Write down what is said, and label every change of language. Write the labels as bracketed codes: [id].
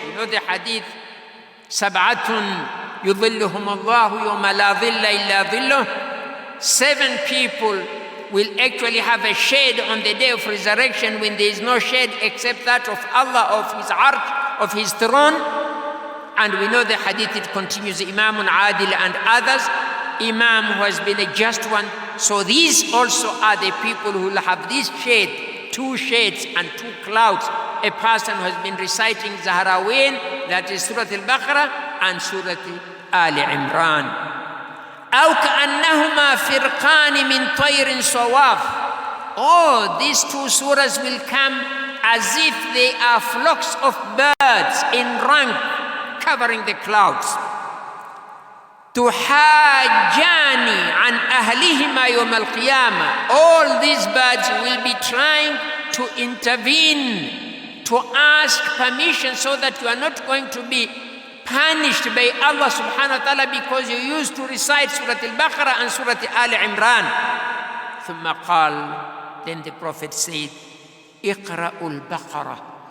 [en] You know the hadith, [ar] سَبْعَةٌ يُظِلُّهُمُ اللَّهُ يَوْمَ لَا ظِلَّ إِلَّا ظِلُّهُ. [en] 7 people will actually have a shade on the day of resurrection when there is no shade except that of Allah, of His arsh, of His throne. And we know the hadith, it continues, Imam Adil and others, Imam who has been a just one. So these also are the people who will have this shade, 2 shades and 2 clouds. A person who has been reciting Zahrawin, that is Surah Al-Baqarah and Surah Al-Imran. [ar] أو كأنهما فرقان من طير صواف. [en] Oh, these 2 surahs will come as if they are flocks of birds in rank covering the clouds. [ar] تحاجان عن أهلهما يوم القيامة. [en] All these birds will be trying to intervene, to ask permission so that you are not going to be punished by Allah subhanahu wa ta'ala because you used to recite Surah Al-Baqarah and Surah Al-Imran. [ar] ثم قال, [en] then the Prophet said, [ar] اقرأوا البقرة.